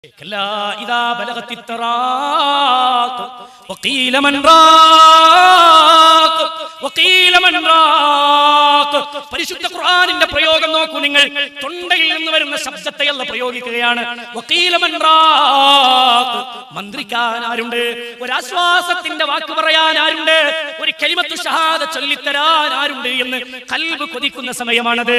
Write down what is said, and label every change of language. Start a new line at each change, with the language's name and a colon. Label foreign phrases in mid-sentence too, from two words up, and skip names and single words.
Arabic: كلا إذا بلغت التراق وقيل من راق وقيل من راق
Malayalam: പരിശുദ്ധ ഖുർആനിന്റെ പ്രയോഗം നോക്കൂ നിങ്ങൾ. തൊണ്ടയിൽ നിന്ന് വരുന്ന ശബ്ദത്തെ അല്ലാഹു പ്രയോഗിക്കുകയാണ്.
Arabic: وقيل من راق,
Malayalam: മന്ത്രിക്കാൻ ആരുണ്ട്? ഒരു ആശ്വാസത്തിന്റെ വാക്ക് പറയാൻ ആരുണ്ട്? ഒരു
Arabic: كلمة الشهادة
Malayalam: ചൊല്ലിത്തരാൻ ആരുണ്ട് എന്ന് ഖൽബ് കൊതിക്കുന്ന സമയമാണത്.